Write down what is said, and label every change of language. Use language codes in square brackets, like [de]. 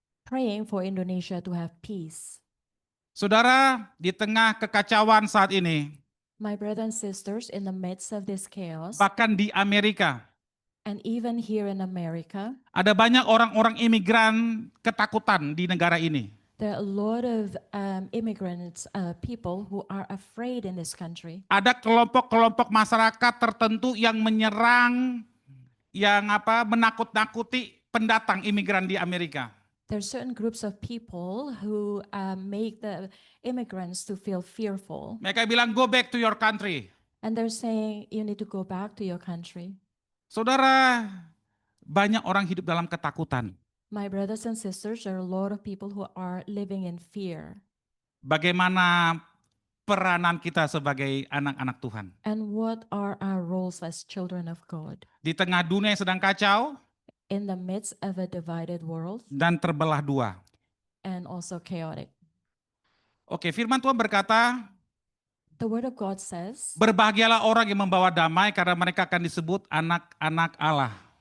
[en] Praying for Indonesia to have peace. [id] Saudara, di tengah kekacauan saat ini, [en] My brothers and sisters, in the midst of this chaos, [id] bahkan di Amerika, [en] and even here in America, [id] ada banyak orang-orang imigran ketakutan di negara ini. [en] there are a lot of immigrants, people who are afraid in this country. [id] Ada kelompok-kelompok masyarakat tertentu yang menyerang, yang menakut-nakuti pendatang imigran di Amerika. [en] There are certain groups of people who make the immigrants to feel fearful. [id] Mereka bilang, [en] go back to your country. And they're saying, you need to go back to your country. [id] Saudara, banyak orang hidup dalam ketakutan. [en] My brothers and sisters, there are a lot of people who are living in fear. [id] Bagaimana peranan kita sebagai anak-anak Tuhan? [en] And what are our roles as children of God? [id] Di tengah dunia yang sedang kacau [en] In the midst of a divided world [id] dan terbelah dua. [en] and also chaotic. [id] Oke, firman Tuhan berkata, [en] The word of God says, [id] berbahagialah orang yang membawa damai karena mereka akan disebut anak-anak Allah.